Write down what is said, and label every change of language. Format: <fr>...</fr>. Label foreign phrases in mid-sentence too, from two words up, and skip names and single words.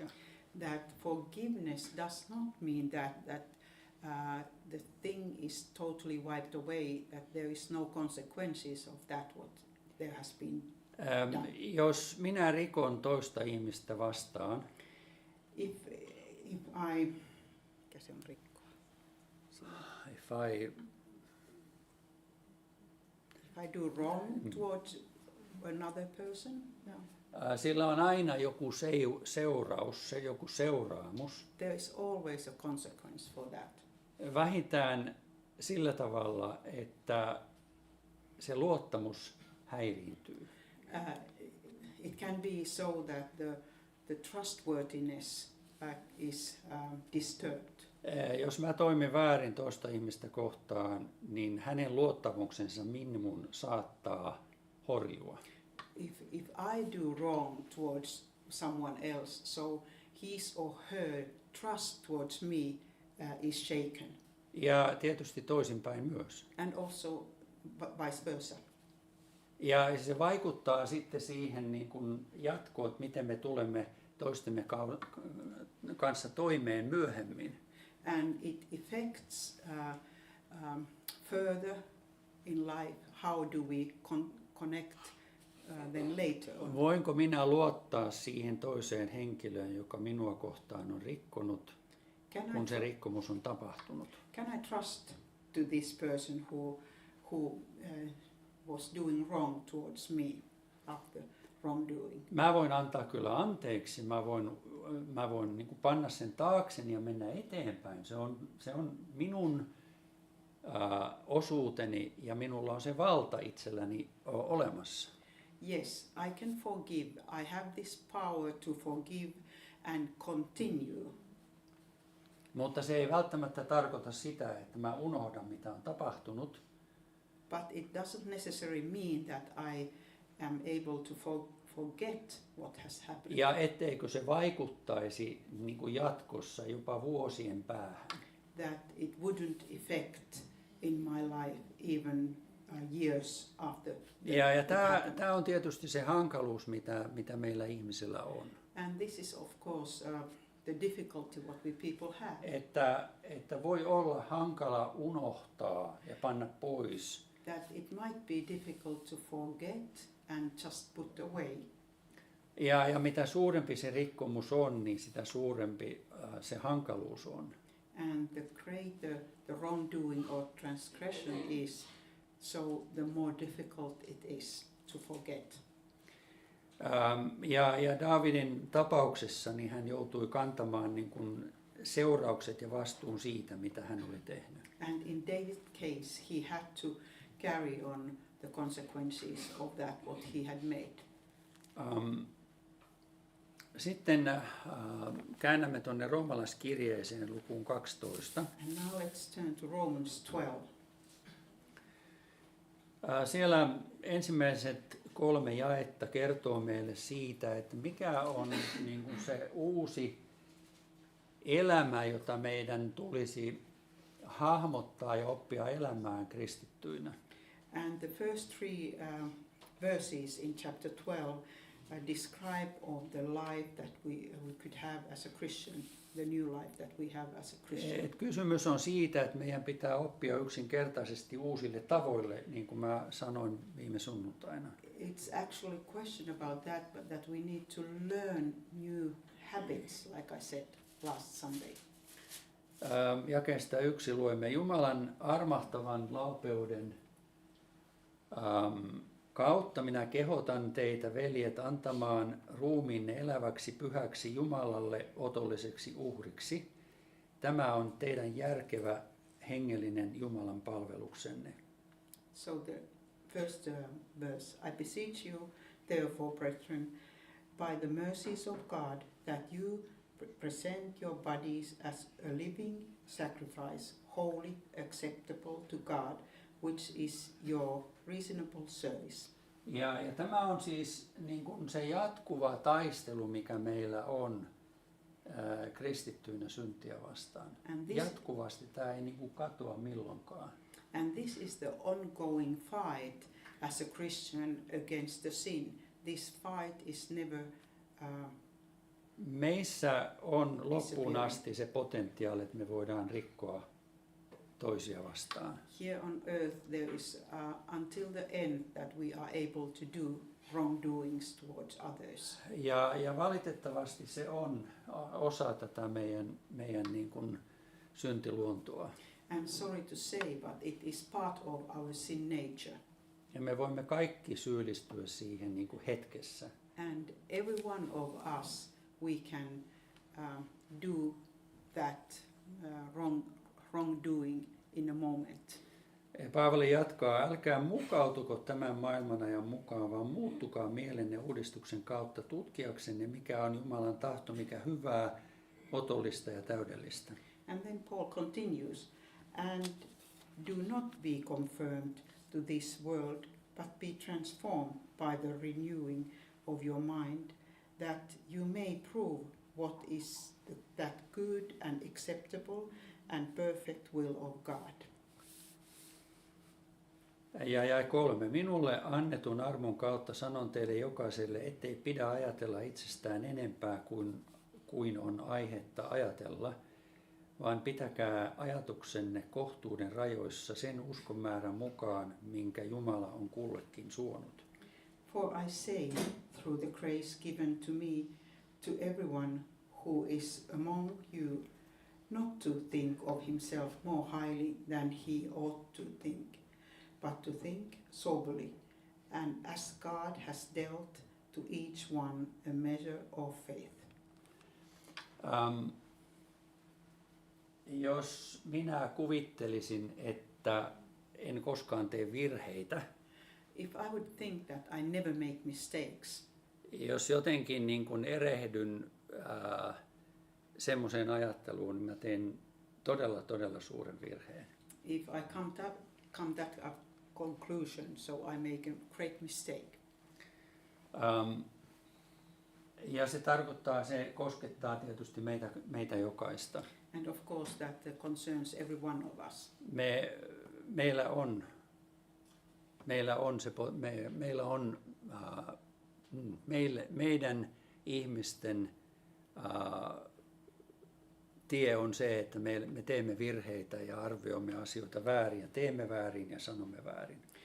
<en>That forgiveness does not mean that the thing is totally wiped away, that there is no consequences of that what there has been done.</en> <fi>Jos minä rikon toista ihmistä vastaan, If mikä se on rikkoa?</fi> <en>if I do wrong towards another person, no.</en> <fi>Sillä on aina joku seuraus, joku seuraamus.</fi> <en>There is always a consequence for that.</en> <fi>Vähintään sillä tavalla, että se luottamus häiriintyy.</fi> <en>It can be so that the trustworthiness is disturbed.</en> <fi>Jos mä toimin väärin toista ihmistä kohtaan, niin hänen luottamuksensa minun saattaa horjua.</fi> <en>If I do wrong towards someone else, so his or her trust towards me is shaken.</en> <fi>Ja tietysti toisinpäin myös.</fi> <en>And also vice versa.</en> <fi>Ja se vaikuttaa sitten siihen niin kuin jatkoon, että miten me tulemme toistemme kanssa toimeen myöhemmin.</fi> <en>And it affects further in life, how do we connect then later on.</en> <fi>Voinko minä luottaa siihen toiseen henkilöön, joka minua kohtaan on rikkonut, kun se rikkomus on tapahtunut?</fi> <en>Can I trust to this person who was doing wrong towards me after wrongdoing?</en> <fi>Mä voin antaa kyllä anteeksi, mä voin niin kuin panna sen taakseni ja mennä eteenpäin. Se on minun osuuteni ja minulla on se valta itselläni olemassa.</fi> <en>Yes, I can forgive. I have this power to forgive and continue.</en> <fi>Mutta se ei välttämättä tarkoita sitä, että mä unohdan mitä on tapahtunut.</fi> <en>But it doesn't necessarily mean that I am able to forget what has happened.</en> <fi>Ja etteikö se vaikuttaisi niin kuin jatkossa jopa vuosien päähän.</fi> <en>That it wouldn't affect in my life even years after.</en> <fi>Ja tämä on tietysti se hankaluus, mitä meillä ihmisillä on.</fi> <en>And this is of course the difficulty what we people have.</en> <fi>Että voi olla hankala unohtaa ja panna pois.</fi> <en>That it might be difficult to forget and just put away.</en> <fi>Ja mitä suurempi se rikkomus on, niin sitä suurempi se hankaluus on.</fi> <en>And the greater the wrongdoing or transgression is, so the more difficult it is to forget.</en> <fi>Ja Daavidin tapauksessa niin hän joutui kantamaan niin kuin seuraukset ja vastuun siitä, mitä hän oli tehnyt.</fi> <en>And in David's case, he had to carry on the consequences of that what he had made.</en> <fi>Sitten käännämme tuonne roomalaiskirjeeseen lukuun 12.</fi> <en>And now let's turn to Romans 12.</en> <fi>Siellä ensimmäiset 3 jaetta kertoo meille siitä, että mikä on niin kuin se uusi elämä, jota meidän tulisi hahmottaa ja oppia elämään kristittyinä.</fi> <en>And the first 3 verses in chapter 12 describe of the life that we could have as a Christian, the new life that we have as a Christian.</en> <fi>Et kysymys on siitä, että meidän pitää oppia yksinkertaisesti uusille tavoille, niin kuin mä sanoin viime sunnuntaina.</fi> <en>It's actually a question about that, but that we need to learn new habits, like I said last Sunday.</en> <fi>Jakeesta 1 luemme Jumalan armahtavan laupeuden kautta minä kehotan teitä, veljet, antamaan ruumiinne eläväksi pyhäksi Jumalalle otolliseksi uhriksi. Tämä on teidän järkevä hengellinen Jumalan palveluksenne.</fi> <en>So the first verse, I beseech you, therefore, brethren, by the mercies of God, that you present your bodies as a living sacrifice, holy, acceptable to God, which is your reasonable service.</en> <fi>Ja tämä on siis niin kuin se jatkuva taistelu, mikä meillä on kristittyinä syntiä vastaan. Jatkuvasti tämä ei niin kuin katoa milloinkaan.</fi> <en>And this is the ongoing fight as a Christian against the sin. This fight is never</en> <fi>meissä on loppuun asti se potentiaali, että me voidaan rikkoa toisia vastaan.</fi> <en>Here on earth there is until the end that we are able to do wrongdoings towards others.</en> <fi>Ja valitettavasti se on osa tätä meidän niin kuin syntiluontoa.</fi> <en>I'm sorry to say, but it is part of our sin nature.</en> <fi>Ja me voimme kaikki syyllistyä siihen niin kuin hetkessä.</fi> <en>And every one of us, we can do that wrongdoing in a moment.</en> <fi>Paavali jatkaa, älkää mukautuko tämän maailman ajan mukaan, vaan muuttukaa mielenne uudistuksen kautta tutkiaksenne, mikä on Jumalan tahto, mikä hyvää, otollista ja täydellistä.</fi> <en>And then Paul continues, and do not be confirmed to this world, but be transformed by the renewing of your mind, that you may prove what is that good and acceptable and perfect will of God.</en> <fi>Ja 3. Minulle annetun armon kautta sanon teille jokaiselle, ettei pidä ajatella itsestään enempää kuin on aihetta ajatella, vaan pitäkää ajatuksenne kohtuuden rajoissa sen uskonmäärän mukaan, minkä Jumala on kullekin suonut.</fi> <en>For I say, through the grace given to me, to everyone who is among you, not to think of himself more highly than he ought to think, but to think soberly, and as God has dealt to each one a measure of faith.</en> <fi>Jos minä kuvittelisin, että en koskaan tee virheitä,</fi> <en>If I would think that I never make mistakes,</en> <fi>jos jotenkin niin kuin erehdyn semmoiseen ajatteluun, niin mä teen todella suuren virheen.</fi> <en>if I come that conclusion, so I make a great mistake.</en> <fi>Ja se koskettaa tietysti meitä jokaista.</fi> <en>And of course that concerns every one of us.</en> <fi>Meidän ihmisten tie on se, että me teemme virheitä ja arvioimme asioita väärin ja teemme väärin ja sanomme väärin.</fi>